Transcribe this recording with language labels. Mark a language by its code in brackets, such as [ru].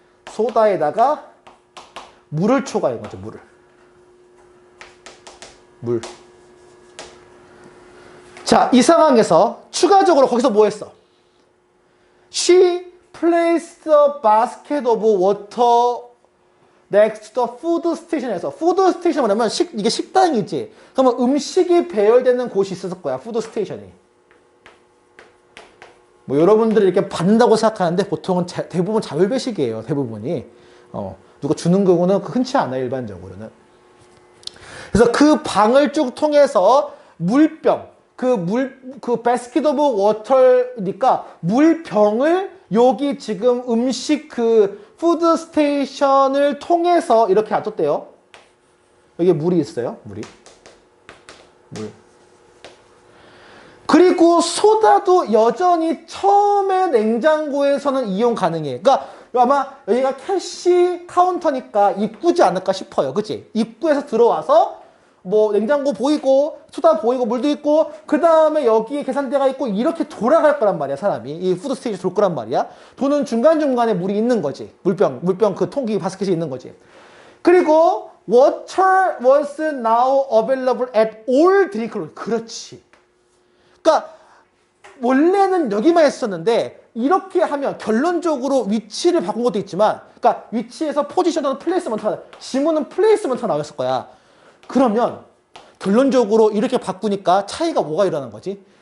[ko] 소다에다가 물을 추가한 거죠. 물. 자, 이 상황에서 추가적으로 거기서 뭐 했어? [en] She placed a basket of water next to the food station에서 food station [ko] 뭐냐면 이게 식당이지. 그러면 음식이 배열되는 곳이 있었을 거야. food station이. 뭐 여러분들이 이렇게 받는다고 생각하는데 보통은 대부분 자율배식이에요. 대부분이. 누가 주는 경우는 흔치 않아요. 일반적으로는. 그래서 그 방을 쭉 통해서 물병, 그 [en] basket of water [ko] 니까 물병을 여기 지금 음식 그 푸드 스테이션을 통해서 이렇게 놔뒀대요. 여기 물이 있어요. 물. 그리고 소다도 여전히 처음에 냉장고에서는 이용 가능해. 그러니까 아마 여기가 캐시 카운터니까 입구지 않을까 싶어요. 그치? 입구에서 들어와서 뭐 냉장고 보이고 소다 보이고 물도 있고 그 다음에 여기에 계산대가 있고 이렇게 돌아갈 거란 말이야. 사람이 이 푸드 스테이션 돌 거란 말이야. 도는 중간중간에 물이 있는 거지. 물병 그 통기 바스켓이 있는 거지. 그리고 [en] water was now available at all drink room. [ko] 그렇지. 그러니까 원래는 여기만 했었는데 이렇게 하면 결론적으로 위치를 바꾼 것도 있지만 그러니까 위치에서 포지션은 플레이스먼트가 지문은 플레이스먼트가 나왔을 거야. 그러면 결론적으로 이렇게 바꾸니까 차이가 뭐가 일어난 거지?